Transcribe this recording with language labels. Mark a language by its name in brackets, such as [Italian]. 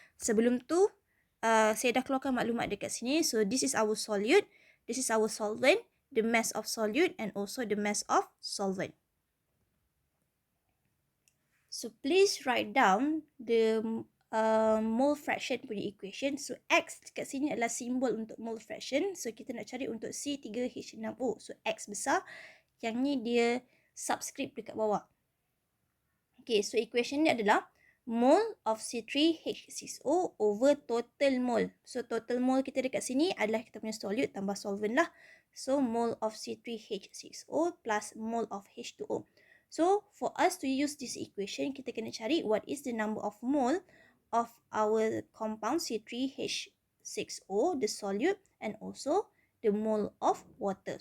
[Malay] Sebelum tu, saya dah keluarkan maklumat dekat sini. [English] So, this is our solute, this is our solvent, the mass of solute and also the mass of solvent. So, please write down the mole fraction punya equation. [Malay] So, X dekat sini adalah simbol untuk mole fraction. So, kita nak cari untuk C3H6O. So, X besar. Yang ni dia subscript dekat bawah. Okay, so equation ni adalah mole of C3H6O over total mole. So, total mole kita dekat sini adalah kita punya solute tambah solvent lah. [English] So, mole of C3H6O plus mole of H2O. So, for us to use this equation, [Malay] kita kena cari [English] what is the number of mole of our compound C3H6O, the solute, and also the mole of water.